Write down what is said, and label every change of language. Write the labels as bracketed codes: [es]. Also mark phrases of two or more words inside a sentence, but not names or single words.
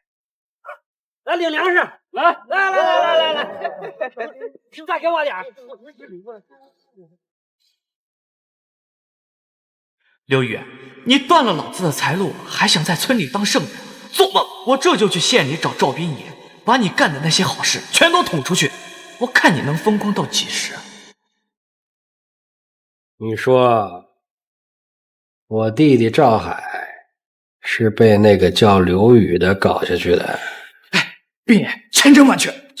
[zh] 來領糧食，來，再給我點。劉宇，你斷了老子的財路，還想在村裡當聖人？做夢！我這就去縣裡找趙斌爺，把你幹的那些好事全都捅出去，我看你能風光到幾時？你說，我弟弟趙海是被那個叫劉宇的搞下去的？哎，斌爺，千真萬確，